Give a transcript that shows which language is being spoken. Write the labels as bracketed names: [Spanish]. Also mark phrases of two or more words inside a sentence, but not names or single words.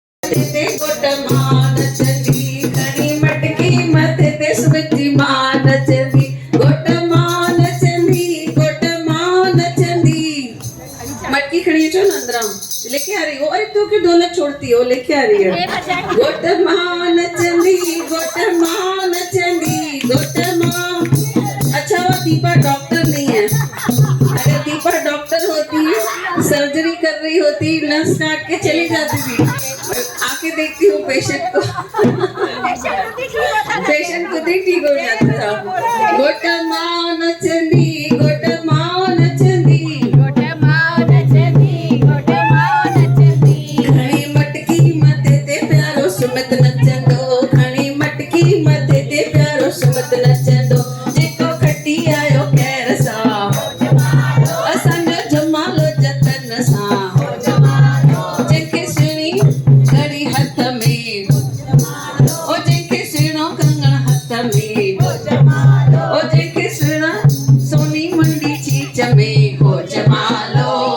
[Sindhi] मथे ते घोट मां नचंदी खणी मटकी मथे ते सुबजी मां नचंदी घोट मां नचंदी घोट मां नचंदी। मटकी खड़ी अचो न अंदरां [Hindi] लेके आ रही हो। अरे तू क्यों ढोलक छोड़ती हो, लेके आ रही है। [Sindhi] घोट मां नचंदी घोट मां नचंदी घोट मां। [Hindi] अच्छा वो दीपा डॉक्टर नहीं है, अगर दीपा डॉक्टर होती सर्जरी कर रही होती नस काट के चली जाती थी। आके देखती हूँ पेशेंट को, पेशेंट खुद ही ठीक हो जाता था। [Sindhi] घोट मां नचंदी घोट मां नचंदी घोट मां नचंदी घोट मां नचंदी खणी मटकी मथे ते प्यारो सुमित नचंदो खणी मटकी मथे ते प्यारो सुमित नचंदो जेको खटी आयो खैर सां असांजो जमालो जतन सां जंहिंखे सुहिणी घड़ी हथ में ओ जंहिंखे सुहिणो कंगण हथ में ओ जंहिंखे सुहिणा सोनी मुंडी चीच में हो जमालो